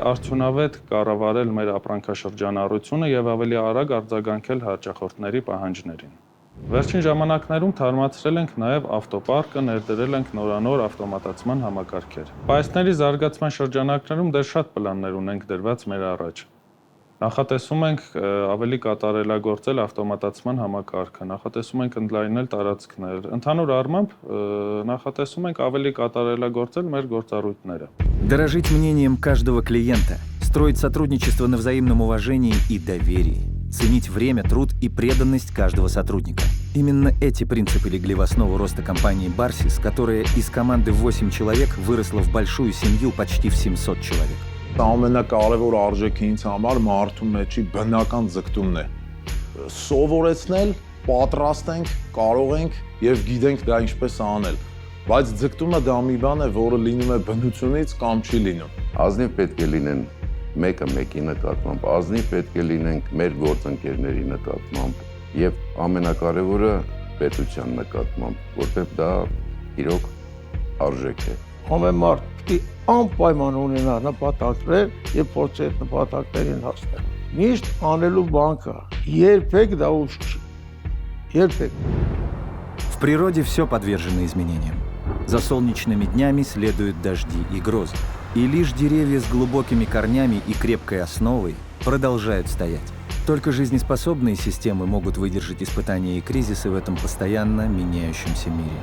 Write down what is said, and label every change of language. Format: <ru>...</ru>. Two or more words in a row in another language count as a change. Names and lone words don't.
<hy>արդյունավետ կառավարել մեր ապրանքաշրջանառությունը եւ ավելի արագ արձագանքել հաճախորդների պահանջներին։ Վերջին ժամանակներում թարմացրել ենք նաև ավտոպարկը, ներդրել ենք նորանոր ավտոմատացման համակարգեր։ Պահեստների զարգացման շրջանակներում դեռ շատ պլաններ ունենք դրված մեր առաջ։ Նախատեսում ենք ավելի կատարելագործել ավտոմատացման համակարգը, նախատեսում ենք ընդլայնել տարածքներ։ Ընդհանուր առմամբ նախատեսում ենք ավելի կատարելագործել մեր գործառույթները։</hy> <ru>Дорожить мнением каждого клиента, строить сотрудничество на взаимном уважении и доверии. Ценить время, труд и преданность каждого сотрудника. Именно эти принципы легли в основу роста компании Barsis, которая из команды в 8 человек выросла в большую семью почти в 700 человек.</ru> <hy>Ամենակարևոր արժեքը ինձ համար մարդու մեջի բնական ձգտումն է։ Սովորեցնել, պատրաստ ենք, կարող ենք եւ գիտենք դա ինչպես անել։ Բայց ձգտումը դա մի բան է, որը լինում է բնությունից կամ չի լինում։ Ազնիվ պետք է լինեն մեկը մեկի նկատմամբ, ազնիվ պետք է լինենք մեր գործընկերների նկատմամբ եւ ամենակարևորը պետության նկատմամբ, որտեղ դա իրոք արժեք է։ Ամեն մարդ պիտի անպայման ունենա նպատակներ եւ փորձի այդ նպատակներին հասնել։ Միշտ անելու բան կա, երբեք դա ուշ չի։ Երբեք։</hy> <ru>В природе все подвержено изменениям. За солнечными днями следуют дожди и грозы. И лишь деревья с глубокими корнями и крепкой основой продолжают стоять. Только жизнеспособные системы могут выдержать испытания и кризисы в этом постоянно меняющемся мире.</ru>